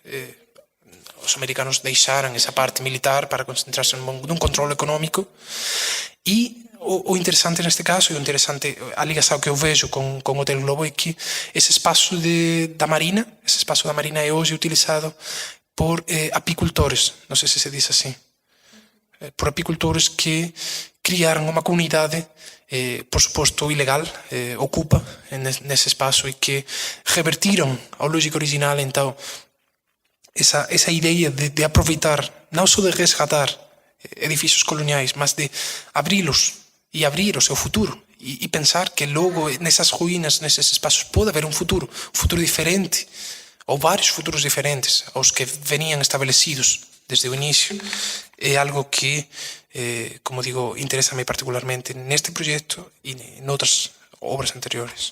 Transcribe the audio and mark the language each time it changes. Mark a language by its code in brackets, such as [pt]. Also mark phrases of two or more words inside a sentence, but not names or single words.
[gl] Os americanos deixaran esa parte militar para concentrarse nun control económico e o interesante neste caso, e o interesante a ligação que eu vejo con o Hotel Globo é que ese espazo da Marina é hoxe utilizado por apicultores, non sei se se diz así, por apicultores que criaram uma comunidade, por suposto ilegal, ocupa nesse espaço e que revertiram a lógica original. [pt] Então, essa ideia de aproveitar, não só de resgatar edifícios coloniais, mas de abri-los e abrir o seu futuro e pensar que logo nessas ruínas, nesses espaços, pode haver um futuro diferente, ou vários futuros diferentes aos que veniam estabelecidos desde o início, é algo que, como digo, interessa-me particularmente neste projeto e em outras obras anteriores.